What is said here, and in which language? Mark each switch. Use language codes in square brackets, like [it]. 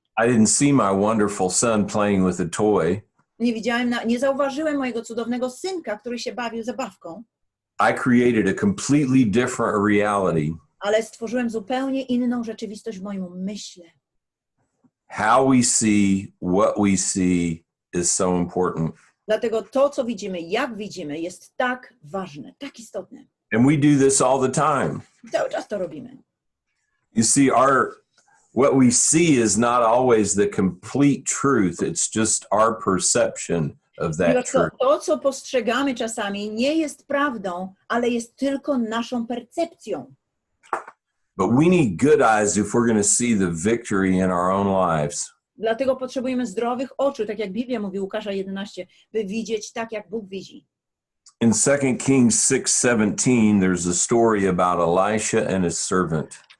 [en] I didn't see my wonderful son playing with a toy. [pl] Nie zauważyłem mojego cudownego synka, który się bawił zabawką. [en] I created a completely different reality. [pl] Ale stworzyłem zupełnie inną rzeczywistość w moim umyśle. [en] How we see, what we see is so important. [pl] Dlatego to, co widzimy, jak widzimy, jest tak ważne, tak istotne. [en] And we do this all the time. [pl] Cały czas to robimy. [en] You see, what we see is not always the complete truth. It's just our perception of that truth. [pl] To, co postrzegamy czasami, nie jest prawdą, ale jest tylko naszą percepcją. [en] But we need good eyes if we're going to see the victory in our own lives. [pl] Dlatego potrzebujemy zdrowych oczu, tak jak Biblia mówi, Łukasza 11, by widzieć tak, jak Bóg widzi. [en] In 2 Kings 6:17, there's a story about Elisha and his servant.